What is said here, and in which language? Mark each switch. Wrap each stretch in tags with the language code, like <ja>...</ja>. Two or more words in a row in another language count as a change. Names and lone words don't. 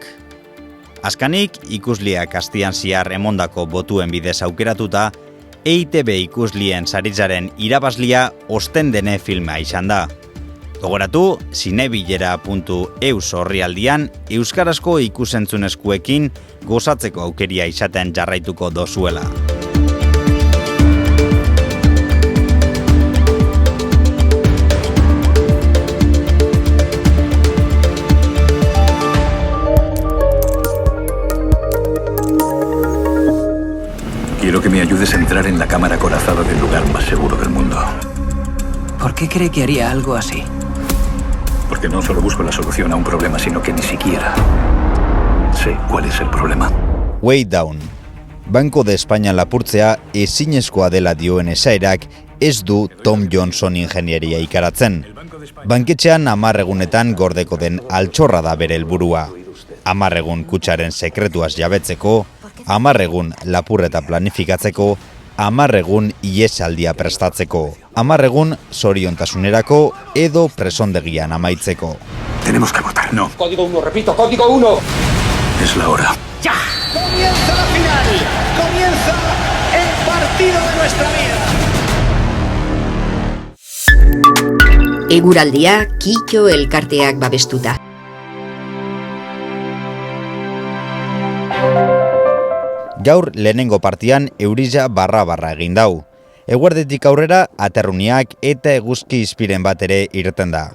<eu>Azkanik, ikusliak astian ziar emondako botuen bidez aukeratuta, EITB ikuslien sarizaren irabazlia Ostendene filma izan da. Gogoratu, zinebilera.eus orrialdian euskarazko ikusentzunezkoekin gozatzeko aukeria izaten jarraituko dozuela.</eu> <es>Quiero que me ayudes a entrar en la cámara acorazada del lugar más seguro del mundo. ¿Por qué cree que haría algo así? Porque no solo busco la solución a un problema, sino que ni siquiera sé cuál es el problema. Way Down.</es> <eu>Banco de España lapurtzea ezinezkoa dela dioen esaerak ez du Tom Johnson ingenieria ikaratzen. Banketxean 10 egunetan gordeko den altxorra da bere helburua. 10 egun kutxaren sekretuaz jabetzeko, 10 egun lapurreta planifikatzeko, 10 egun ihesaldia prestatzeko, 10 egun zoriontasunerako edo presondegian amaitzeko.</eu> <es>Tenemos que votar. No. Código 1, repito, código 1. Es la hora. ¡Ya! ¡Comienza la final! ¡Comienza el partido de nuestra vida!</es> <eu>Eguraldia Kitxo elkarteak babestuta. Gaur lehenengo partian eurila barra egin dau. Eguerditik aurrera aterruniak eta eguzki izpiren bat ere irten da.</eu>